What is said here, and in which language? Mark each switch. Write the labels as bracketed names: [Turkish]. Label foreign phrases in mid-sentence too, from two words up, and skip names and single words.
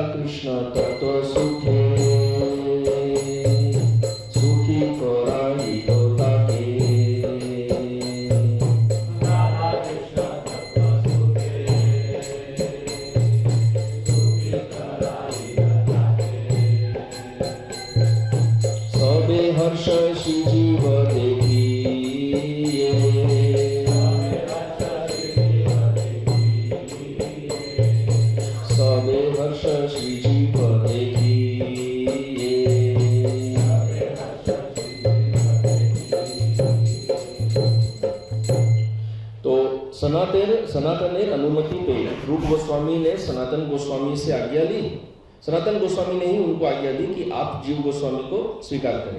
[Bangla] কৃষ্ণ তত্ত্ব সুখে সুখী করাইল তাকে সবে হর্ষ শ্রী জীব দেখিয়া সবে হর্ষ শ্রী জীব দেখিয়া। [Hindi] तो सनातन अनुमति पे रूप गोस्वामी ने सनातन गोस्वामी से आज्ञा ली। सनातन गोस्वामी ने ही उनको आज्ञा दी कि आप जीव गोस्वामी को स्वीकार करें।